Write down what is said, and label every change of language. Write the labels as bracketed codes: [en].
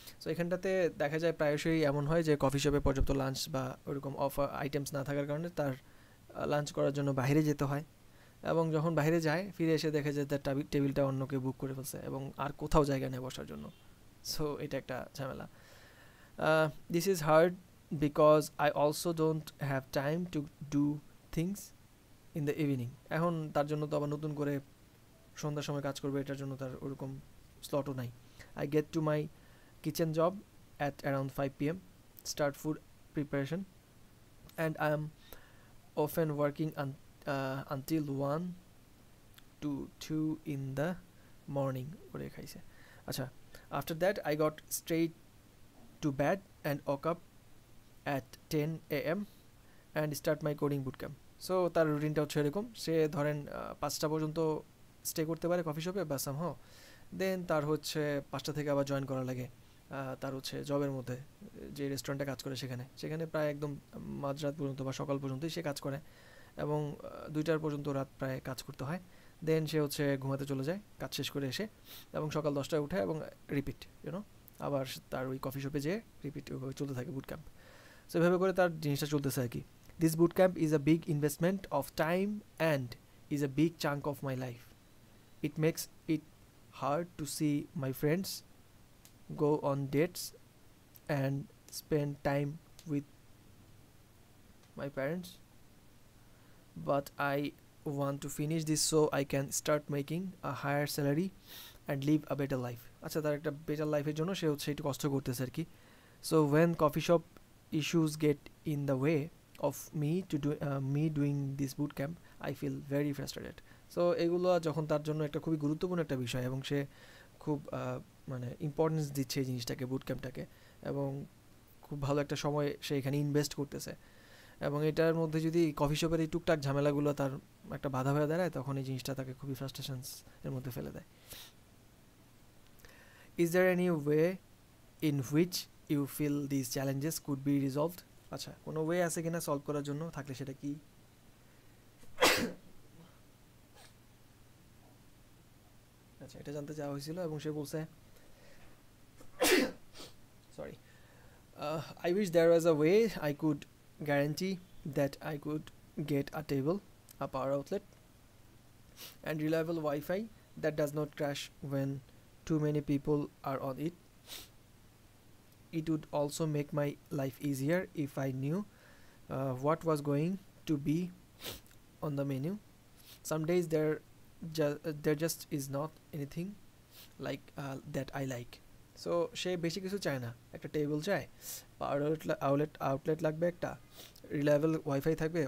[bn] So এখানটাতে দেখা যায় প্রায়শই এমন হয় যে কফি শপে পর্যাপ্ত লাঞ্চ বা ওরকম অফার আইটেমস না থাকার কারণে তার লাঞ্চ করার জন্য বাইরে যেতে হয়, এবং যখন বাইরে যায় ফিরে এসে দেখে যে তার টেবিলটা অন্য কেউ বুক করে ফেলছে এবং আর কোথাও জায়গা নেই বসার জন্য। সো এটা একটা ঝামেলা। [en] This is hard because I also don't have time to do things in the evening. [bn] এখন তার জন্য তো আবার নতুন করে সন্ধ্যার সময় কাজ করবে, এটার জন্য তার ওরকম স্লটও নাই। [en] I get to my kitchen job at around 5 p.m, start food preparation, and I am often working until 1 to 2 in the morning. Acha. After that I got straight to bed and woke up at 10 a.m and start my coding bootcamp. [bn] So তার রুটিনটা হচ্ছে এরকম, সে ধরেন 5টা পর্যন্ত stay করতে পারে coffee শপে বা সামহাও, দেন তার হচ্ছে 5টা থেকে আবার জয়েন করা লাগে তার হচ্ছে জবের মধ্যে, যে রেস্টুরেন্টে কাজ করে সেখানে প্রায় একদম মাঝরাত পর্যন্ত বা সকাল পর্যন্তই সে কাজ করে, এবং 2টার পর্যন্ত রাত প্রায় কাজ করতে হয়। দেন সে হচ্ছে ঘুমাতে চলে যায় কাজ শেষ করে এসে, এবং সকাল 10টায় উঠে এবং রিপিট আবার তার ওই কফি শপে যেয়ে রিপিট চলতে থাকে বুট ক্যাম্প। সো এভাবে করে তার জিনিসটা চলতেছে আর কি। [en] This boot camp is a big investment of time and is a big chunk of my life. It makes it hard to see my friends, go on dates and spend time with my parents, but I want to finish this so I can start making a higher salary and live a better life. [bn] আচ্ছা, তার একটা better লাইফের জন্য সে হচ্ছে একটু কষ্ট করতেছে আর কি। [en] So when coffee shop issues get in the way of me doing this boot camp, I feel very frustrated. [bn] So এগুলো যখন তার জন্য একটা খুবই গুরুত্বপূর্ণ একটা বিষয় এবং সে খুব মানে ইম্পর্টেন্স দিচ্ছে এই জিনিসটাকে, বুট ক্যাম্পটাকে, এবং খুব ভালো একটা সময় সে এখানে ইনভেস্ট করতেছে, এবং এটার মধ্যে যদি কফি শপের এই টুকটাক ঝামেলাগুলো তার একটা বাধা হয়ে দাঁড়ায়, তখন এই জিনিসটা তাকে খুবই ফ্রাস্ট্রেশনস এর মধ্যে ফেলে দেয়। [en] Is there any way in which you feel this challenges could be resolved? [bn] আচ্ছা, কোনো ওয়ে আছে কিনা সলভ করার জন্য, থাকলে সেটা কি? আচ্ছা, এটা জানতে চাওয়া হয়েছিল এবং সে বলছে sorry, [en] I wish there was a way I could guarantee that I could get a table, a power outlet and reliable Wi-Fi that does not crash when too many people are on it. It would also make my life easier if I knew what was going to be on the menu. Some days there just is not anything like that I like. [bn] So সে বেশি কিছু চায় না, একটা table চায়, পাওয়ার outlet লাগবে, একটা reliable wifi থাকবে।